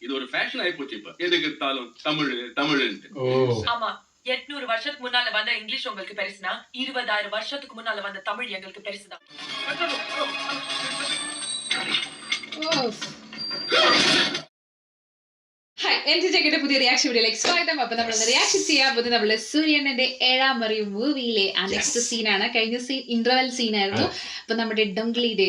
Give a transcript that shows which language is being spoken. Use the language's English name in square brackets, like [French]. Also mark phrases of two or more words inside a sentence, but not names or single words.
[Tamil] இது ஒரு ஃபேஷன் ஆயி போச்சு இப்ப. எதுக்கு எடுத்தாலும் தமிழ் தமிழ்ன்ட்டு. ஆமா 800 வருஷத்துக்கு முன்னால வந்த இங்கிலீஷ் உங்களுக்கு பெருசுனா 20,000 வருஷத்துக்கு முன்னால வந்த தமிழ் எங்களுக்கு பெருசுதான். [Malayalam] എൻജിജയുടെ പുതിയ റിയാക്ഷൻ വീഡിയോയിലേക്ക് സ്വാഗതം. അപ്പൊ നമ്മൾ റിയാക്ഷൻ ചെയ്യാൻ പോകുന്നത് നമ്മള് സൂര്യന്റെ 7ാം അറിവ് മൂവിയിലെ ആ നെക്സ്റ്റ് സീനാണ്. കഴിഞ്ഞ സീൻ ഇന്റർവെൽ സീനായിരുന്നു. അപ്പൊ നമ്മുടെ ഡോംഗ്ലി